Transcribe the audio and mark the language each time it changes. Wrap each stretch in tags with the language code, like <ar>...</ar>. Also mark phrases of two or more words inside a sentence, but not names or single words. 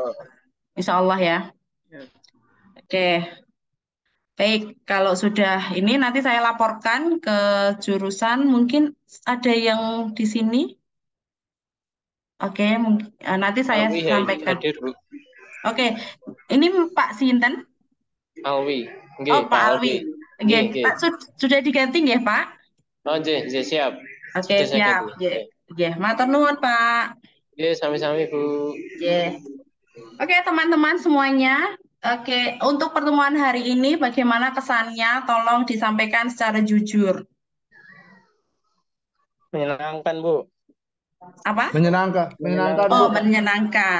<ar>Insya Allah</ar> <id>ya. Oke, baik. Kalau sudah ini nanti saya laporkan ke jurusan. Mungkin ada yang di sini. Oke, nanti saya Alwi sampaikan. hadir, Bu. Oke, ini Pak Sinten. Alwi. Nggih, Oh, Pak Pak Alwi. Alwi. Nggih, Oke, nggih. Pak sudah diganti ya, Pak?</id> <jv>Oh, nggih, nggih,</jv> <id>siap. Oke, Sudah saya siap. ganti. Ya,</id> <jv>matur nuwun, Pak. Nggih, sami-sami, Bu.</jv> <id>Ya. Oke, teman-teman semuanya. Oke, untuk pertemuan hari ini bagaimana kesannya? Tolong disampaikan secara jujur. Menyenangkan, Bu. Apa? Menyenangkan, menyenangkan, Bu. Oh, menyenangkan.</id>